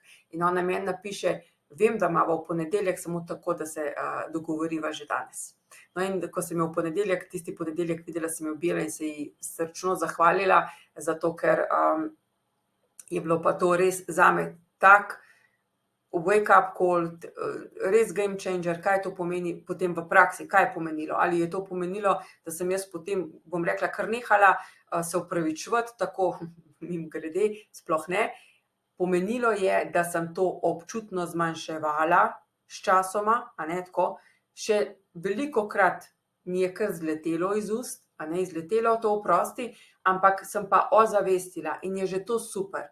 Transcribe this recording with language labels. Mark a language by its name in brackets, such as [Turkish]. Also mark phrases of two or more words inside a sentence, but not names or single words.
[Slovenian] In ona meni napiše: vem, da imava v ponedeljek, samo tako, da se dogovoriva že danes. No, in ko sem jo v tisti ponedeljek videla, sem jo objela in se ji srčno zahvalila, zato ker je bilo pa to res zame tak [English] wake up call, [Slovenian] res [English] game changer, [Slovenian] kaj to pomeni potem v praksi, kaj je pomenilo. Ali je to pomenilo, da sem jaz potem, bom rekla, kar nehala se opravičevati, tako mimogrede, sploh ne. Pomenilo je, da sem to občutno zmanjševala s časoma, tako, še velikokrat mi je kar zletelo iz ust, izletelo to oprosti, ampak sem pa ozavestila in je že to super.